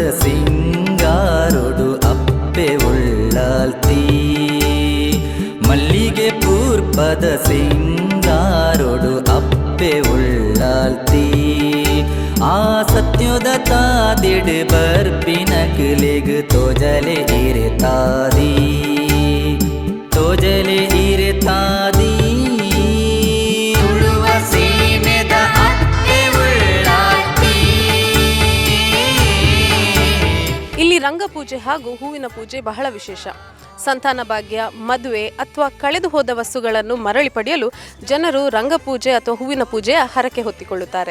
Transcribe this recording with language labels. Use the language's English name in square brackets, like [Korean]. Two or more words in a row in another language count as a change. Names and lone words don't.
[Tulu] ಸಿಂಗಾರೊಡು ಅಪ್ಪೆ ಉಳ್ಳಾಲ್ತಿ, ಮಲ್ಲಿಗೆ ಪೂರ್ಪದ ಸಿಂಗಾರೊಡು ಅಪ್ಪೆ ಉಳ್ಳಾಲ್ತಿ. ಆ ಸತ್ಯದ ತಾದಿಡ್ ಬರ್ಪಿನ ಕಿಲಿಗ್ ತೋಜಲೆ ಇರೆತಾದಿ, ತೋಜಲೆ ಇರೆತಾದಿ. [Kannada] ಇಲ್ಲಿ ರಂಗಪೂಜೆ ಹಾಗೂ ಹೂವಿನ ಪೂಜೆ ಬಹಳ ವಿಶೇಷ. ಸಂತಾನ ಭಾಗ್ಯ, ಮದುವೆ ಅಥವಾ ಕಳೆದು ಹೋದ ವಸ್ತುಗಳನ್ನು ಮರಳಿ ಪಡೆಯಲು ಜನರು ರಂಗಪೂಜೆ ಅಥವಾ ಹೂವಿನ ಪೂಜೆಯ ಹರಕೆ ಹೊತ್ತಿಕೊಳ್ಳುತ್ತಾರೆ.